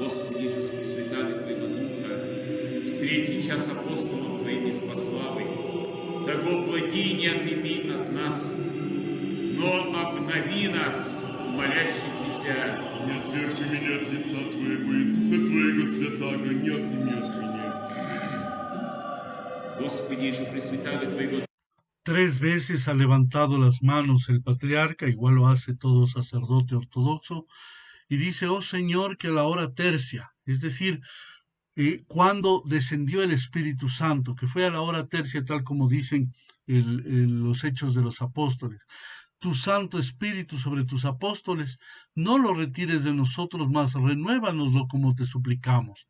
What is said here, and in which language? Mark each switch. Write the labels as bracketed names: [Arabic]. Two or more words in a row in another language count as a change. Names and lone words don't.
[Church Slavic] Господи, же Пресвятаго Твоего Духа в третий час апостолом Твоим неспославый, того благи не отыми от нас, но обнови нас, молящийся. Не отвержи меня от лица Твоего, и Духа Твоего Святаго не отыми от меня. Господи, же Пресвятаго Твоего. [Spanish] 3 veces ha levantado las manos el patriarca, igual lo hace todo sacerdote ortodoxo, y dice: oh Señor, que a la hora tercia, es decir, cuando descendió el Espíritu Santo, que fue a la hora tercia, tal como dicen los Hechos de los Apóstoles, tu Santo Espíritu sobre tus apóstoles, no lo retires de nosotros, mas renuévanoslo como te suplicamos.